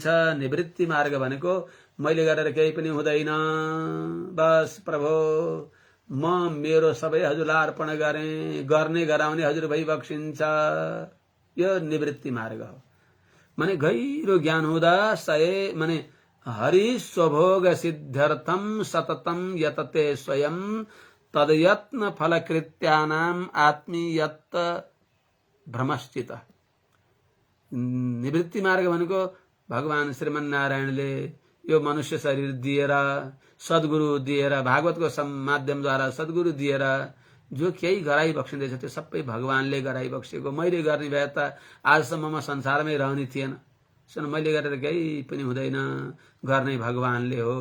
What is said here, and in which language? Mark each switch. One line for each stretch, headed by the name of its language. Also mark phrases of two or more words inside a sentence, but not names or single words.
Nepali: निवृत्ति मार्ग भनेको मैले गरेर केही पनि हुँदैन, बस प्रभु म मेरो सबै हजुरलाई अर्पण गरेँ, गर्ने गराउने हजुर भई बक्सिन्छ, यो निवृत्ति मार्ग हो। माने गहिरो ज्ञान हुँदा सय माने
Sanskrit: हरि स्वभोग सिद्ध्यर्थम सततम यतते स्वयं तदयत्न फलकृत्यानाम आत्मीयत भ्रमश्चित।
Nepali: निवृत्ति मार्ग भनेको भगवान श्रीमन्नारायणले यो मनुष्य शरीर दिएर, सद्गुरु दिएर, भागवतको माध्यमद्वारा सद्गुरु दिएर जो केही गराइ बक्सिँदैछ त्यो सबै भगवानले गराइ बक्सेको। मैले गर्ने भए त आजसम्म म संसारमै रहने थिएन। सुन, मैले गरेर केही पनि हुँदैन, गर्ने भगवानले हो।